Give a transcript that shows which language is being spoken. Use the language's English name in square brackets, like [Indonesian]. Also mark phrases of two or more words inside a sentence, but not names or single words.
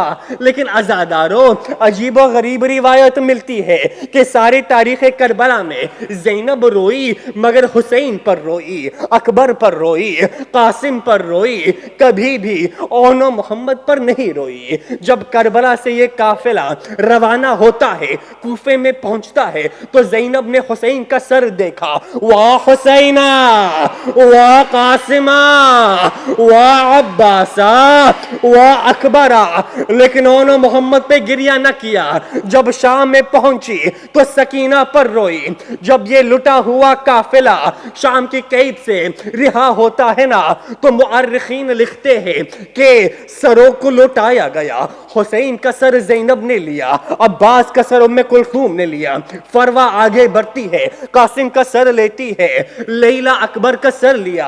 [Urdu] لیکن عزادارو عجیب و غریب روایت ملتی ہے کہ ساری تاریخ کربلا میں زینب روئی مگر حسین پر روئی, اکبر پر روئی, قاسم پر روئی, کبھی بھی اون و محمد پر نہیں روئی. جب کربلا سے یہ قافلہ روانہ ہوتا ہے, کوفے میں پہنچتا ہے, تو زینب نے حسین کا سر دیکھا. [Arabic] وا حسینہ وا قاسمہ وا عباسہ وا اکبرہ, [Urdu] لیکن اون و محمد پہ گریہ نہ کیا. جب شام میں پہنچی تو سکینہ پر روئی. جب یہ لٹا ہوا قافلہ شام کی قید سے رہا ہوتا ہے نا, تو مؤرخین لکھتے ہیں کہ سروں کو لٹایا گیا. حسین کا سر زینب نے لیا, عباس کا سر ام کلثوم نے لیا, فروا آگے بڑھتی ہے, قاسم کا سر لیتی ہے, لیلا اکبر کا سر لیا.